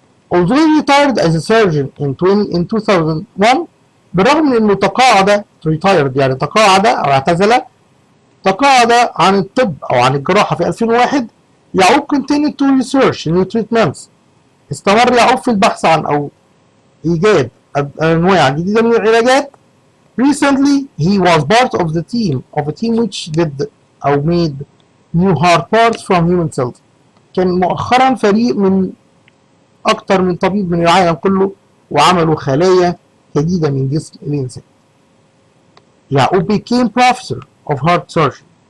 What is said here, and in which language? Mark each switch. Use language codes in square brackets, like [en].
[en] Although he retired as a surgeon in 2001، [ar] بالرغم من انه تقاعد retired يعني تقاعد او اعتزل عن الطب او عن الجراحة في 2001، يعقوب [en] continued to research new treatments. [ar] استمر يعقوب في البحث عن او ايجاد انواع جديدة من العلاجات. [en] Recently he was part of a team which did or made new heart parts from human cells. [ar] كان مؤخرا فريق من أكتر من طبيب من العالم كله وعملوا خلايا جديدة من جسم الإنسان. [en] يعقوب became professor of heart surgery.